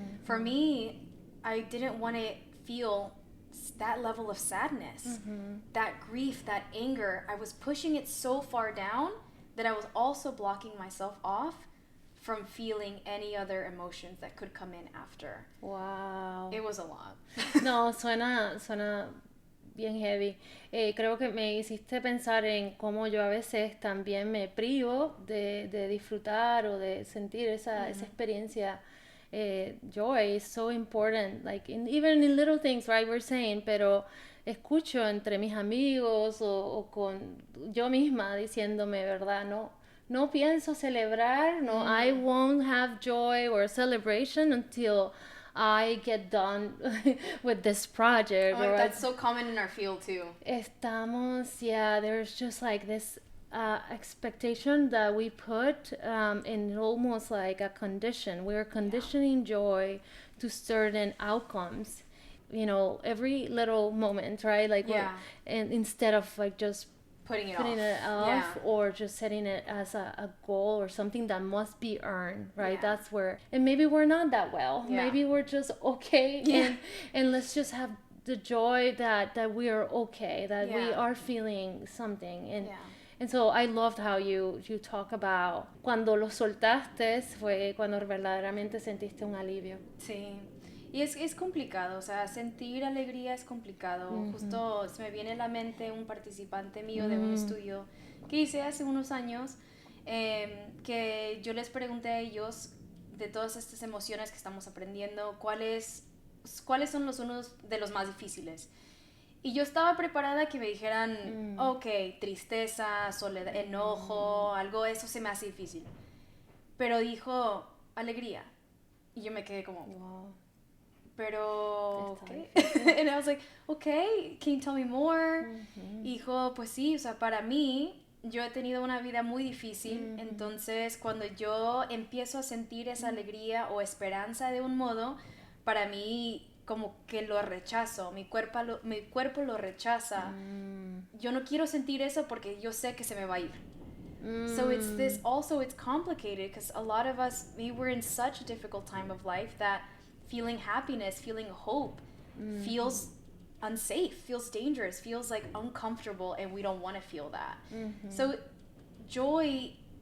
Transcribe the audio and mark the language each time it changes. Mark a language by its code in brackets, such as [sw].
[en] For me, I didn't want to feel that level of sadness, that grief, that anger. I was pushing it so far down that I was also blocking myself off from feeling any other emotions that could come in after. Wow. It was a lot. [es] No, suena bien heavy. Creo que me hiciste pensar en cómo yo a veces también me privo de disfrutar o de sentir esa experiencia. [en] Joy is so important, like even in little things, right? We're saying, [es] pero escucho entre mis amigos o con yo misma diciéndome, ¿verdad? No pienso celebrar, [en] I won't have joy or celebration until I get done with this project. That's so common in our field too. There's just like this expectation that we put in almost like a condition. We're conditioning joy to certain outcomes, every little moment, right? Like, and instead of like just putting it off or just setting it as a goal or something that must be earned, right? That's where, and maybe we're not that well. Maybe we're just okay, and let's just have the joy that we are okay, that we are feeling something. And so I loved how you talk about [es] cuando lo soltaste fue cuando verdaderamente sentiste un alivio. Sí. Y es complicado, o sea, sentir alegría es complicado. Justo se me viene a la mente un participante mío de un estudio que hice hace unos años, que yo les pregunté a ellos de todas estas emociones que estamos aprendiendo, ¿cuáles son unos de los más difíciles? Y yo estaba preparada a que me dijeran, ok, tristeza, soledad, enojo, algo, eso se me hace difícil. Pero dijo, alegría. Y yo me quedé como, wow. Pero, ¿qué? [en] And I was like, okay, can you tell me more? [es] Dijo, pues sí, o sea, para mí, yo he tenido una vida muy difícil, entonces cuando yo empiezo a sentir esa alegría o esperanza de un modo, para mí como que lo rechazo, mi cuerpo lo rechaza. Yo no quiero sentir eso porque yo sé que se me va a ir. [en] So it's complicated because a lot of us, we were in such a difficult time of life that feeling happiness, feeling hope feels unsafe, feels dangerous, feels like uncomfortable, and we don't want to feel that. So joy